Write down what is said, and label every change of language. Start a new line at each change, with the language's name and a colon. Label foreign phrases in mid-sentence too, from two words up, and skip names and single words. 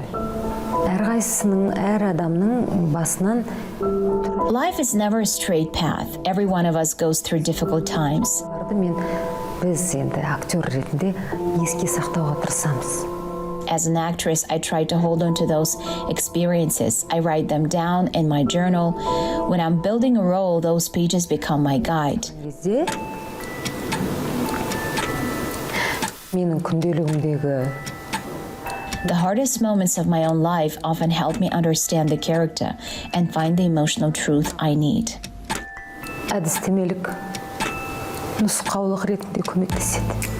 Kazakh: Әрқайсысының, әр адамның басынан
English: Life is never a straight path. Every one of us goes through difficult times.
Kazakh: Біз енді актер ретінде еске сақтауға тырысамыз.
English: As an actress, I try to hold on to those experiences. I write them down in my journal. When I'm building a role, those pages become my guide.
Kazakh: Менің күнделігімдегі
English: The hardest moments of my own life often help me understand the character and find the emotional truth I need.
Kazakh: әдістемелік нұсқаулық ретінде көмектеседі.